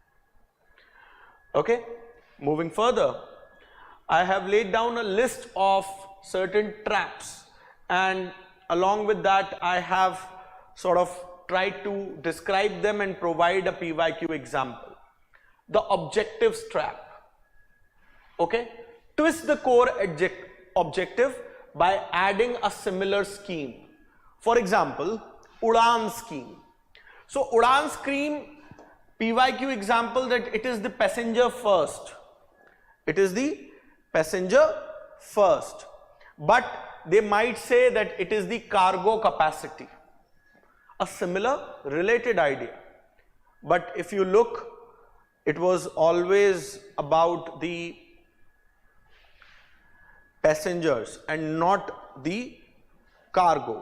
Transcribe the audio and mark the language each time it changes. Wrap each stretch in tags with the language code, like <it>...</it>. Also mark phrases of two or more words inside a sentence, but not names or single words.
<en>Okay, moving further, I have laid down a list of certain traps, and along with that I have sort of tried to describe them and provide a PYQ example. The objectives trap. Okay, twist the core objective by adding a similar scheme. For example, Udan scheme. So Udan scheme, PYQ example, that it is the passenger first. It is the passenger first. But they might say that it is the cargo capacity. A similar related idea. But if you look, it was always about the passengers and not the cargo.</en>